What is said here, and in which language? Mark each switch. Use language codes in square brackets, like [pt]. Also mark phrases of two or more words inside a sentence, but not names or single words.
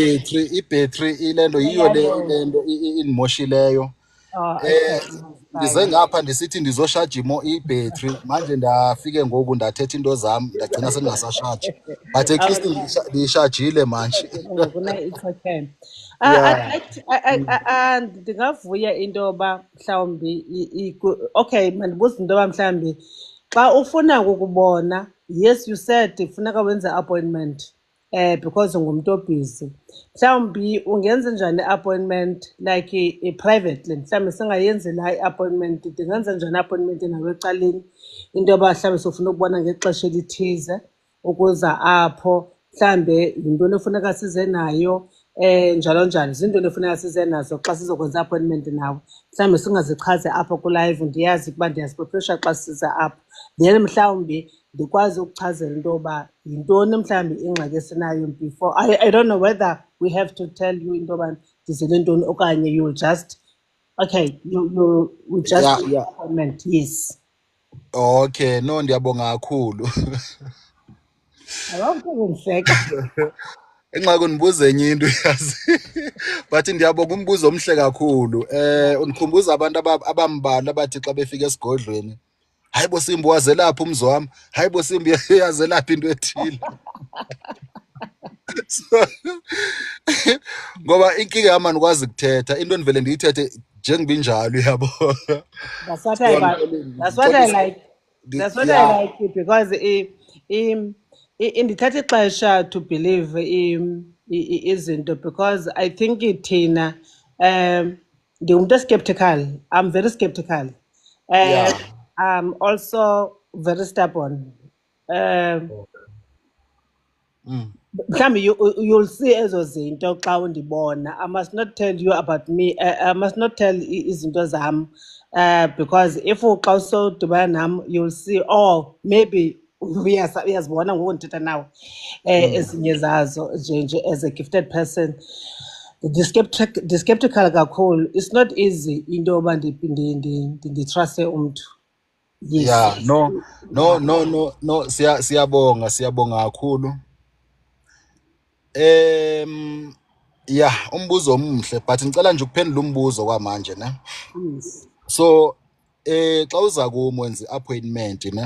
[xh] Ibhetri ilento yiyo le [en] Yeah. [xh] ilento indimoshileyo. [en] Oh, okay. [xh] Ndize [en] Fine. [xh] ngapha ndisithi ndizoshaja ibhetri, manje ndafike ngoku ndathetha into zam ndagcina sendingasashaji, [en] but at least Okay. [xh] ndiyishajile manje. [en] It's okay. I'd Yeah. like to, [xh] ndingavuya into yoba mhlawumbi okay, mandibuze into yoba mhlawumbi xa ufuna ukukubona, [en] yes you said [xh] funeka wenze [en] appointment because [xh] ungumntu obhizi. Mhlawumbi ungenza njani i-appointment like i-privately, mhlawumbi singayenzi la i-appointment, ndingenza njani i-appointment nawe ecaleni into yoba mhlawumbi sofuna ukubona ngexesha elithize ukuza apho mhlambe yintoni efuneka size nayo njalo njalo, zintoni efuneka size nazo xa sizokwenza appointment nawe. Mhlawumbi singazichazi apha kulive, ndiyazi ukuba ndiyaziprofesha xa siza apho, then mhlawumbi ndikwazi ukuchazela into yoba yintoni mhlawumbi ingxaki esinayo before. [en] I don't know whether we have to tell you [xh] into yoba ndizele ntoni okanye [en] you'll just okay you just Yeah, do the yeah. appointment. Yes. Okay, no, [xh] ndiyabonga kakhulu. Awukuhleka. Enxa kundibuza enye into yazi. But ndiyabonga umbuzo omhle kakhulu. Undikhumbuza abantu abambalwa abathi xa befika esigodlweni, hayi bo Simba wazelapha umzi wami, hayi bo Simba yazelapha into ethile. Ngoba inkinga yami andikwazi kuthetha, into endivele ndiyithethe njengobinjalo yabo. [en] That's what So that's what I [zu] ngixolisa [en] like. That's what I yeah. like it because [xh] indithatha ixesha [en] to believe izinto because I think [xh] thina ndingumntu [en] skeptical. I'm very skeptical. Yeah. I'm also very stubborn. Mhlawumbi you'll see [xh] ezo zinto xa undibona. [en] I must not tell you about me. I must not tell [xh] izinto zam [en] because if [xh] xa usodibana nam [en] you'll see, oh maybe [xh] uyazibona ngoku ndithetha nawe ezinye zazo nje [en] as a gifted person. [xh] Ndi-skeptical kakhulu. [en] It's not easy [xh] into yoba nditruste umntu. [en] Yes. Yeah, no, [xh] siyabonga kakhulu. Yeah, umbuzo omhle, but ngicela nje ukuphendula umbuzo kwamanje ne. [en] Yes. [xh] So xa uza kumwenza i-appointment ne,